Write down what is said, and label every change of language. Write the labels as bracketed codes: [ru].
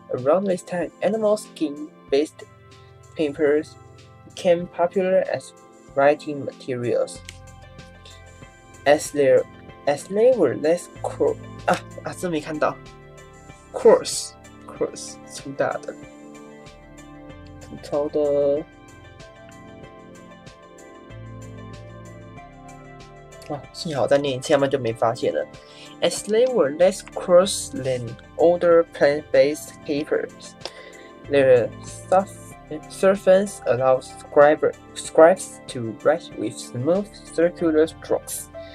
[en] Around this time, animal skin-based papers became popular as writing materials. As they were less coarse [zh] 这没看到 [en] coarse [zh] 粗大的粗糙的。幸好再念一次，要不然就没发现了。 [en] As they were less coarse than older plant-based papers, their surface allowed scribes to write with smooth circular strokes.